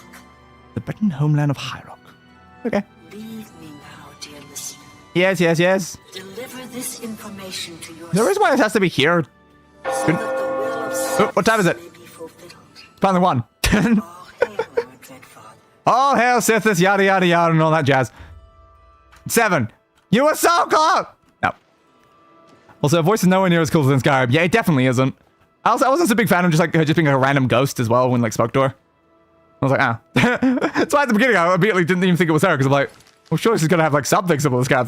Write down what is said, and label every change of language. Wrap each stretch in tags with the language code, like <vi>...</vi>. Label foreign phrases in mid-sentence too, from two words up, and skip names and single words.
<en>The Breton homeland of High Rock. Okay. Leave me now, dear listener. Yes, yes, yes. Deliver this information to your There is why this has to be here. so that the will of Oh, what time is it? Finally one. All hail Sithis, yada yada yada, and all that jazz. 7. You were so close! No. Also, voice is nowhere near as cool as in Skyrim. Yeah, it definitely isn't. I wasn't a big fan of just being a random ghost as well when like spoke to her. I was like, ah. That's why at the beginning I immediately didn't even think it was her, because I'm like, well, sure, she's gonna have like something similar to Skyrim.</en>